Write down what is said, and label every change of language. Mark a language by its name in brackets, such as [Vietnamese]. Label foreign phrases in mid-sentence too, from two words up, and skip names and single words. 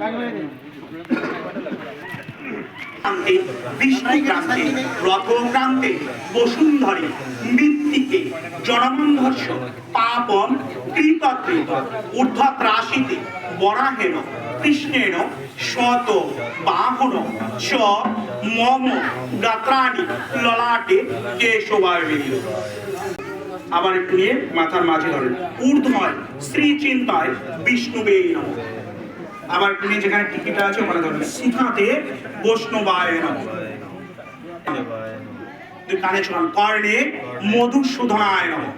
[Sanskrit] বিষ্ণুক্রান্তে রথক্রান্তে বসুন্ধরে মৃত্তিকে জনমন্ধর্ষ পাপম কৃতকৃত ঊর্ধ্বত্রাসিতে বরাহেন কৃষ্ণেন শত বাহন চ মম গাত্রাণি ললাটে কেশবায়। [Bangla] আবার একটু নিয়ে মাথার মাঝে ধরেন [Sanskrit] ঊর্ধ্বয় শ্রী চিন্তায় বিষ্ণুবে নমঃ। [Bangla] আবার একটু নিয়ে যেখানে টিকিটা আছে ওখানে ধরেন [Sanskrit] শিখাতে বৈষ্ণবায় নমঃ। [Bangla] কানে শোনান [Sanskrit] কর্ণে মধুসূদনায় নমঃ।